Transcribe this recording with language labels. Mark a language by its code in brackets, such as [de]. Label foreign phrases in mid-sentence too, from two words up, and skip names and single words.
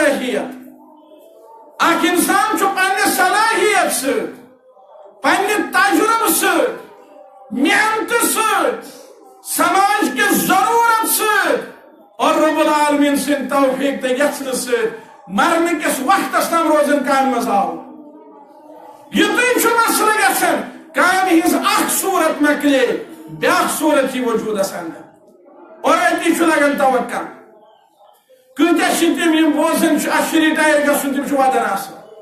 [ks] صلٲحیت اکھ انسان چھُ پننہِ صلٲحیت سۭتۍ پننہِ تجربہٕ سۭتۍ محنتہٕ سۭتۍ سماج کے ضرورت سۭتۍ اور رب العالمین سٕنٛدِ توفیق تہٕ یژھنہٕ سۭتۍ مرنہٕ کِس وقتس تام روزان کامہِ منٛز آوُر یُتُے چھُ مسلہٕ گژھان کامہِ ہٕنٛز اکھ صوٗرت مۄکلے بیٛاکھ صوٗرت یی وجوٗدس اندر اور أتی چھُ لگان توکل کۭتیاہ چھِ تِم یِم بوزان چھِ اَسہِ چھُ رِٹایر گژھُن تِم چھِ ودان آسان